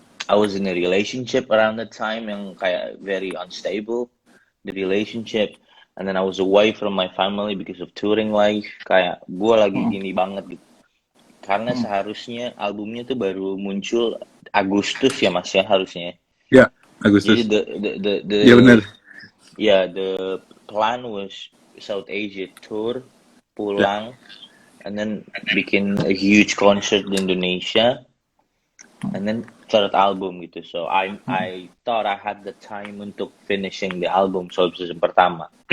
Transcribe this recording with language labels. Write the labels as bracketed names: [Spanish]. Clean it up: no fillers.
[English] I was in a relationship around that time [Indonesian] yang kayak [English] very unstable, the relationship, and then I was away from my family because of touring life. [Indonesian] Kayak gue lagi gini banget gitu. Karena seharusnya albumnya tuh baru muncul Agustus ya Mas ya harusnya. ya Agustus. Jadi the Ya benar. [English] yeah, the plan was South Asia tour, [Indonesian] pulang, [English] and then [Indonesian] bikin [English] a huge concert [Indonesian] di Indonesia, [English] and then third album [Indonesian] gitu. [English] So I thought I had the time [Indonesian] untuk [English] finishing the album Solipsism [Indonesian] pertama.